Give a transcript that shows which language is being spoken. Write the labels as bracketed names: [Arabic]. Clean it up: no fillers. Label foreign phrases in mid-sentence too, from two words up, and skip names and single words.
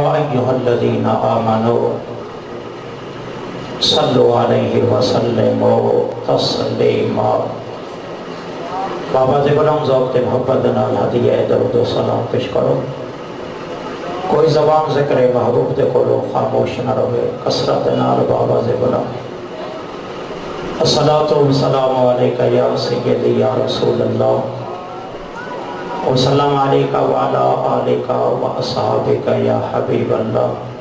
[Arabic] ایھا الذین آمنوا صلوا علیہ وسلموا تسلیما۔ [Punjabi] بابا زبرم ذوق محبت نال ہدیہ درود و سلام پیش کرو۔ کوئی زبان ذکر محبوب دے کولو خاموش نہ رہے، کثرت نال بابا زبرم۔ [Arabic] الصلاۃ والسلام علیکہ یا سیدی یا رسول اللہ، وسلم علیکہ وعلی آلکہ واصحابکہ یا حبیب اللہ۔